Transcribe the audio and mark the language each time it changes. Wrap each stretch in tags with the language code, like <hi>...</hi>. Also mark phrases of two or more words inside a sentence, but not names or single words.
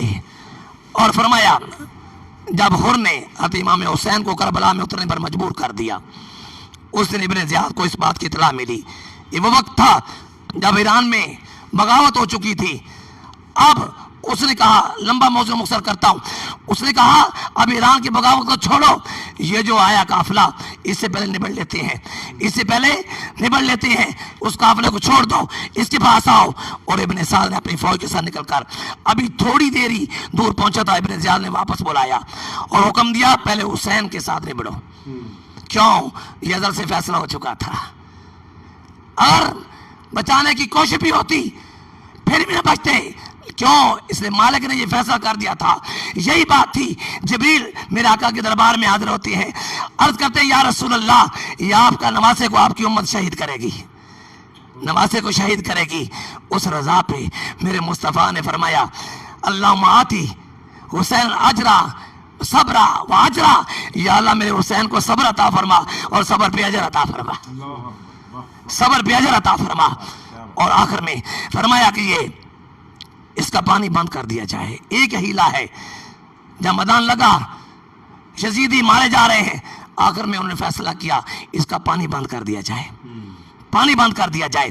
<ur>اور فرمایا جب حر نے حضرت امام حسین کو کربلا میں اترنے پر مجبور کر دیا، اس دن ابن زیاد کو اس بات کی اطلاع ملی. یہ وہ وقت تھا جب ایران میں بغاوت ہو چکی تھی. اب اس نے کہا، لمبا موضوع مختصر کرتا ہوں، اس نے کہا اب ایران کی بغاوت کو چھوڑو، یہ جو آیا قافلہ اس سے پہلے نبڑ لیتے ہیں، اس سے پہلے نبڑ لیتے ہیں، اس قافلے کو چھوڑ دو، اس کے پاس آؤ۔ اور ابن سعد نے اپنی فوج کے ساتھ نکل کر ابھی تھوڑی دیر ہی دور پہنچا تھا، ابن زیاد نے واپس بلایا اور حکم دیا پہلے حسین کے ساتھ نبڑو۔ کیوں؟ یہ ازل سے فیصلہ ہو چکا تھا، اور بچانے کی کوشش بھی ہوتی پھر بھی نہ بچتے۔ کیوں؟ اس لیے مالک نے یہ فیصلہ کر دیا تھا۔ یہی بات تھی، جبریل میرے آقا کے دربار میں حاضر ہوتے ہیں، عرض کرتے ہیں</ur> <ar>یا رسول اللہ،</ar> <ur>یہ آپ کا نواسے کو آپ کی امت شہید کرے گی، نواسے کو شہید کرے گی۔ اس رضا پہ میرے مصطفیٰ نے فرمایا</ur> <ar>اللہم آتی حسین اجرا صبرا و اجرا،</ar> <ur>یا اللہ میرے حسین کو صبر عطا فرما اور صبر پہ اجر عطا فرما، صبر پہ اجر عطا فرما۔ اور آخر میں فرمایا کہ یہ اس کا پانی بند کر دیا جائے۔ ایک ہیلا ہے، جب میدان لگا یزیدی مارے جا رہے ہیں، آخر میں انہوں نے فیصلہ کیا اس کا پانی بند کر دیا جائے، پانی بند کر دیا جائے۔</ur>